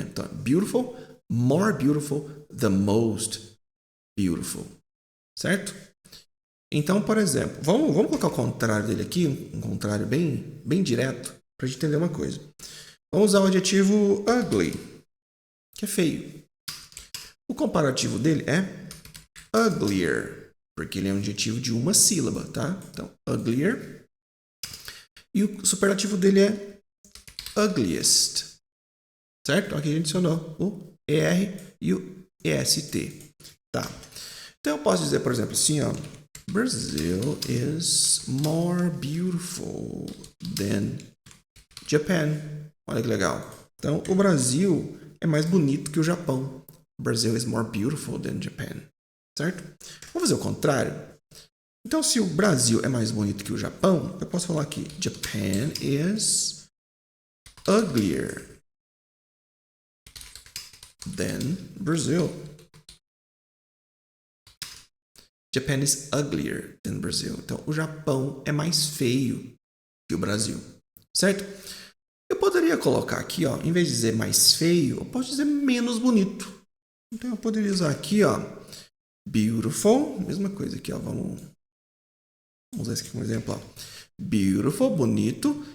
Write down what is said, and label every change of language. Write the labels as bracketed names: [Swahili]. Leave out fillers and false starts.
[English] Então, beautiful, more beautiful, the most beautiful. [Portuguese] Certo? Então, por exemplo, vamos colocar o contrário dele aqui, um contrário bem direto, para a gente entender uma coisa. Vamos usar o adjetivo ugly, que é feio. O comparativo dele é uglier, porque ele é um adjetivo de uma sílaba, tá? Então, uglier. E o superlativo dele é ugliest. Certo? Aqui a gente adicionou o ER e o EST. Tá. Então eu posso dizer, por exemplo, assim, ó. [English] Brazil is more beautiful than [Portuguese] Japan. Olha que legal. Então, o Brasil é mais bonito que o Japão. [English] Brazil is more beautiful than Japan. [Portuguese] Certo? Vamos fazer o contrário. Então, se o Brasil é mais bonito que o Japão, eu posso falar aqui: [English] Japan is uglier than Brazil. Japan is uglier than Brazil. [Portuguese] Então, o Japão é mais feio que o Brasil. Certo? Eu poderia colocar aqui, ó, em vez de dizer mais feio, eu posso dizer menos bonito. Então, eu poderia usar aqui, ó, beautiful. Mesma coisa aqui, ó. Vamos usar esse aqui como exemplo, ó. Beautiful, bonito.